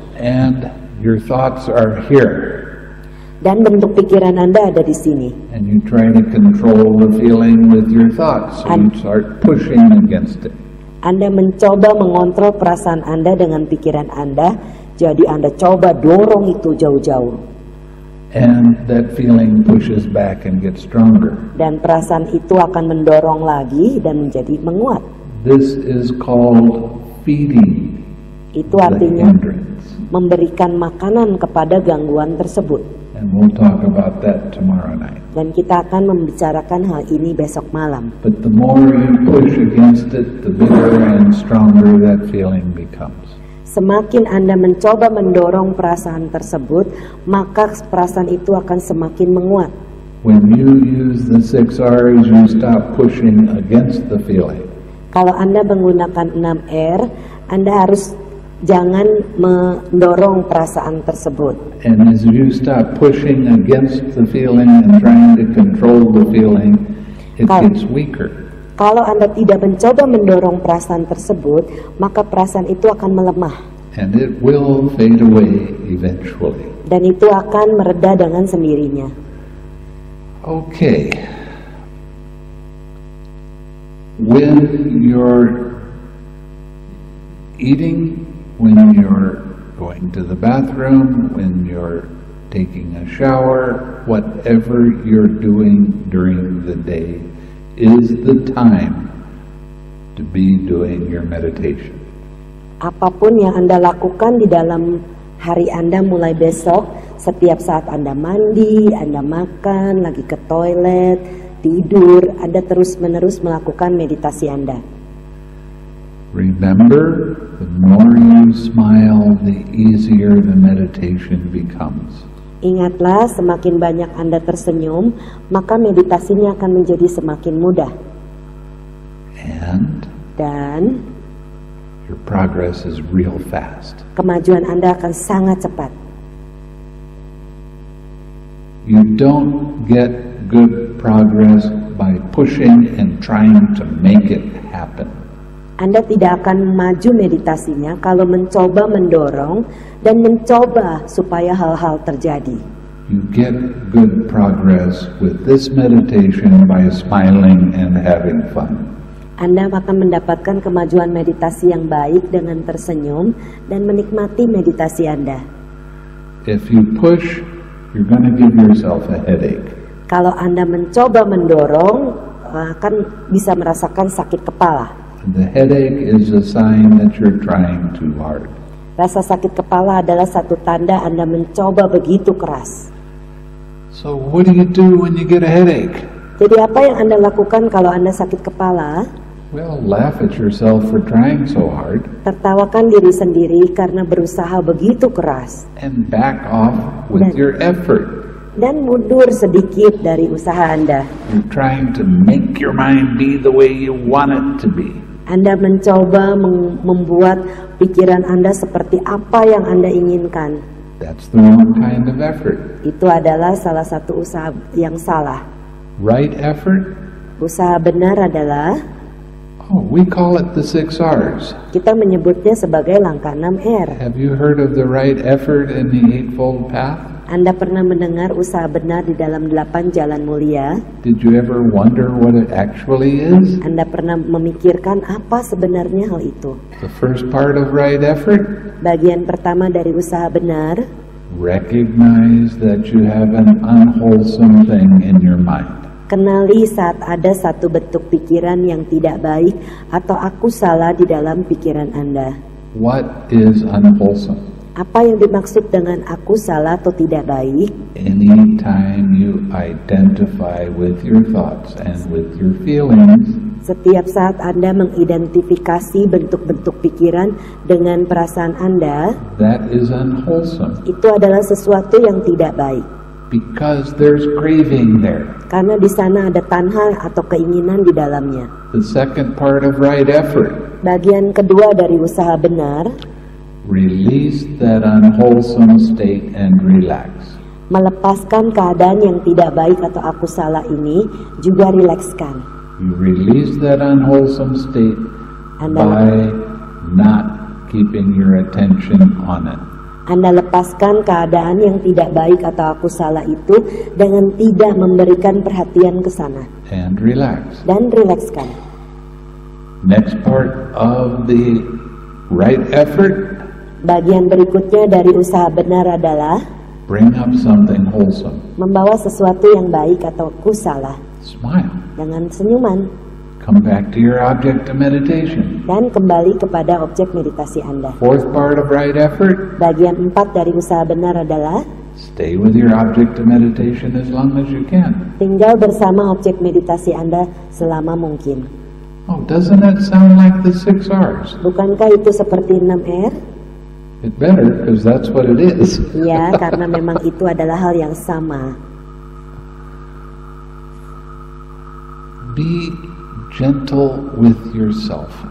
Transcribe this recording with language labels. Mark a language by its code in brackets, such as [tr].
[en] And your thoughts are here. [id] Dan bentuk pikiran Anda ada di sini. [en] And you try to control the feeling with your thoughts. So you start pushing against it. [id] Anda mencoba mengontrol perasaan Anda dengan pikiran Anda. Jadi Anda coba dorong itu jauh-jauh. [en] And that feeling pushes back and gets stronger. [id] Dan perasaan itu akan mendorong lagi dan menjadi menguat. [en] This is called feeding [id] Itu [en] the [id] artinya [en] hindrance. [id] memberikan makanan kepada gangguan tersebut. [en] And we'll talk about that tomorrow night. [id] Dan kita akan membicarakan hal ini besok malam. [en] But the more you push against it, the bigger and stronger that feeling becomes. [id] Semakin Anda mencoba mendorong perasaan tersebut, maka perasaan itu akan semakin menguat. [en] When you use the 6 R's, you stop pushing against the feeling. [id] Kalau Anda menggunakan 6R, Anda harus jangan mendorong perasaan tersebut. [en] And as you stop pushing against the feeling and trying to control the feeling, it gets weaker. [id] Kalau Anda tidak mencoba mendorong perasaan tersebut, maka perasaan itu akan melemah. [en] And it will fade away eventually. [id] Dan itu akan mereda dengan sendirinya. [en] Okay. When you're eating, when you're going to the bathroom, when you're taking a shower, whatever you're doing during the day is the time to be doing your meditation. [id] Apapun yang Anda lakukan di dalam hari Anda mulai besok, setiap saat Anda mandi, Anda makan, lagi ke toilet, tidur, Anda terus-menerus melakukan meditasi Anda. [en] Remember, the more you smile, the easier the meditation becomes. [id] Ingatlah, semakin banyak Anda tersenyum, maka meditasinya akan menjadi semakin mudah. Dan [en] your progress is real fast. [id] Kemajuan Anda akan sangat cepat. [en] You don't get good progress by pushing and trying to make it happen. [id] Anda tidak akan maju meditasinya kalau mencoba mendorong dan mencoba supaya hal-hal terjadi. [en] You get good progress with this meditation by smiling and having fun. [id] Anda akan mendapatkan kemajuan meditasi yang baik dengan tersenyum dan menikmati meditasi Anda. [en] If you push, you're going to give yourself a headache. [id] Kalau Anda mencoba mendorong, akan bisa merasakan sakit kepala. [en] The headache is a sign that you're trying too hard. [id] Rasa sakit kepala adalah satu tanda Anda mencoba begitu keras. [en] So what do you do when you get a headache? [id] Jadi apa yang Anda lakukan kalau Anda sakit kepala? [en] Well, laugh at yourself for trying so hard. [id] Tertawakan diri sendiri karena berusaha begitu keras. [en] And back off with your effort. [id] Dan mundur sedikit dari usaha Anda. [en] You're trying to make your mind be the way you want it to be. [id] Anda mencoba membuat pikiran Anda seperti apa yang Anda inginkan. [en] That's the wrong kind of effort. [id] Itu adalah salah satu usaha yang salah. [en] Right effort? [id] Usaha benar adalah, [en] we call it the 6 R's. [id] Kita menyebutnya sebagai langkah 6R. [en] Have you heard of the right effort in the Eightfold Path? [id] Anda pernah mendengar usaha benar di dalam 8 jalan mulia? [en] Did you ever wonder what it actually is? [id] Anda pernah memikirkan apa sebenarnya hal itu? [en] The first part of right effort? [id] Bagian pertama dari usaha benar, [en] recognize that you have an unwholesome thing in your mind. [id] Kenali saat ada satu bentuk pikiran yang tidak baik atau aku salah di dalam pikiran Anda. [en] What is unwholesome? [id] Apa yang dimaksud dengan aku salah atau tidak baik? [en] Anytime you identify with your thoughts and with your feelings, [id] setiap saat Anda mengidentifikasi bentuk-bentuk pikiran dengan perasaan Anda, [en] that is unwholesome. [id] Itu adalah sesuatu yang tidak baik. [en] Because there's craving there. [id] Karena di sana ada tanha atau keinginan di dalamnya. [en] The second part of right effort. [id] Bagian kedua dari usaha benar, [en] release that unwholesome state and relax. [id] Melepaskan keadaan yang tidak baik atau aku salah ini, juga rilekskan. [en] You release that unwholesome state by not keeping your attention on it. [id] Anda lepaskan keadaan yang tidak baik atau aku salah itu dengan tidak memberikan perhatian ke sana. [en] And relax. [id] Dan rilekskan. [en] Next part of the right effort. [id] Bagian berikutnya dari usaha benar adalah [en] Bring up something wholesome. [id] Membawa sesuatu yang baik atau kusala [en] Smile. [id] dengan senyuman. [en] Come back to your object of meditation. [id] Dan kembali kepada objek meditasi Anda. [en] Fourth part of right effort, [id] Bagian 4 dari usaha benar adalah [en] stay with your object of meditation as long as you can. [id] tinggal bersama objek meditasi Anda selama mungkin. [en] Oh, doesn't that sound like the 6 R's? [id] Bukankah itu seperti 6R? [en] It better, because that's what it is. [id] Ya, karena memang itu adalah hal yang sama. [en] Be gentle with yourself.